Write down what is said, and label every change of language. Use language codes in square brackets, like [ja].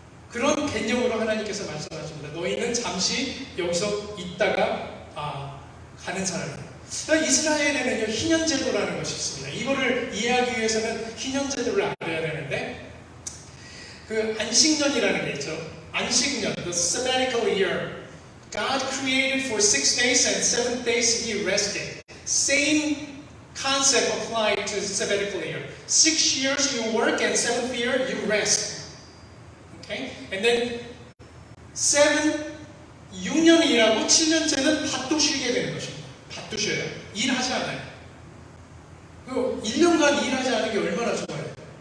[ko] 그런 개념으로 하나님께서 말씀하십니다. 너희는 잠시 여기서 있다가 가는 사람이에요. 그러니까 이스라엘에는요, 희년제도라는 것이 있습니다. 이거를 이해하기 위해서는 희년제도를 알아야 되는데, 그 안식년이라는 게 있죠. [en] 안식년, the sabbatical year. God created for 6 days and 7 days he rested. Same concept applied to the sabbatical year. 6 years you work and 7th year you rest. Okay? And then [ko] 6년 일하고 7년째는 밭도 쉬게 되는 것입니다. 밭도 쉬어요. 일하지 않아요. 그 1년간 일하지 않은 게 얼마나 좋아요.